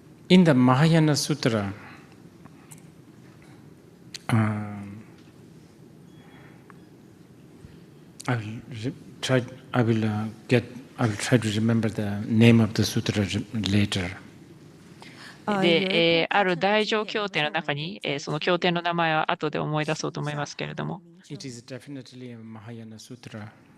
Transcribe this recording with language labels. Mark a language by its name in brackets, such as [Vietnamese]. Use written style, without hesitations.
[English] In the Mahayana Sutra, I will try to remember the name of the sutra later. [Japanese] で、ある大乗経典の中に、その経典の名前は後で思い出そうと思いますけれども。 [English] It is definitely a Mahayana Sutra.